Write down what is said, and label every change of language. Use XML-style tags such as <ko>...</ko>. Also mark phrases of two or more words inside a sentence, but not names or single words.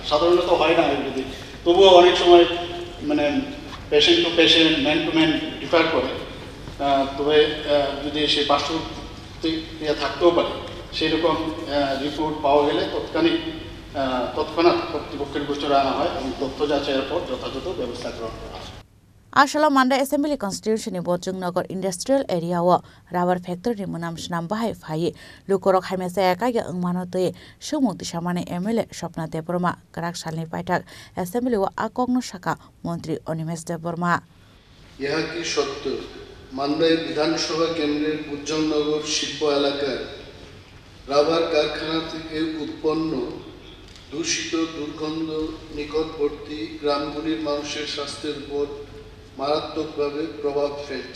<bn>সাধারণত হয় না আয়ুর্বেদিক, তবুও অনেক সময় মানে</bn> <en>patient to patient, man to man differ.</en> <bn>তবে যদি সে পার্শ্বক্রিয়া থাকতেও পারে, সেই রকম রিপোর্ট পাওয়া গেলে তৎক্ষণাৎ কর্তৃপক্ষের গোচরে আনা হয় এবং তথ্য যাচাইয়ের পর যথাযথ ব্যবস্থা গ্রহণ করা হয়।</bn> <trp>Ashala Manda Assembly Constitution ni Bojongnagar</trp> <en>Industrial Area</en> <trp>wa</trp> <en>Rubber Factory</en> <trp>ni munam shnam bahai phai lukorok haimesa eka ya angmano te sumukti samane MLA Shopna Debroma Karak Salni Paitak Assembly wa akogno shaka মন্ত্রী অনিমেষ দেববর্মা।</trp> <bn>ইহা কি সত্য মান্দাই বিধানসভা কেন্দ্রের বুজ্জংনগর শিল্প এলাকার রাবার কারখানা থেকে উৎপন্ন দূষিত দুর্গন্ধ নিকটবর্তী গ্রামগুলির মানুষের স্বাস্থ্যের উপর মারাত্মকভাবে প্রভাব ফেলছে?</bn>